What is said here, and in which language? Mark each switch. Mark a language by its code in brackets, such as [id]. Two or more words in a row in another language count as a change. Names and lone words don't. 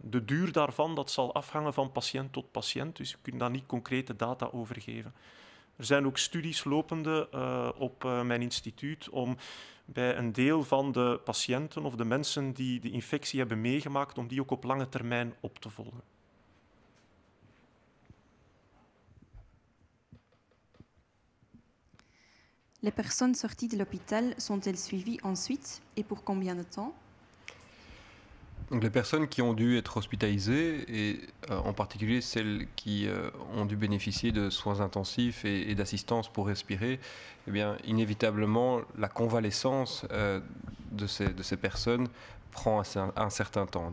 [nl] De duur daarvan dat zal afhangen van patiënt tot patiënt, dus we kunnen daar niet concrete data over geven. Er zijn ook studies lopende op mijn instituut om bij een deel van de patiënten of de mensen die de infectie hebben meegemaakt, om die ook op lange termijn op te volgen. [fr] Les personnes sorties de l'hôpital sont-elles suivies ensuite et pour combien de temps? Donc les personnes qui ont dû être hospitalisées, et en particulier celles qui ont dû bénéficier de soins intensifs et d'assistance pour respirer, eh bien, inévitablement, la convalescence de ces personnes prend un certain temps.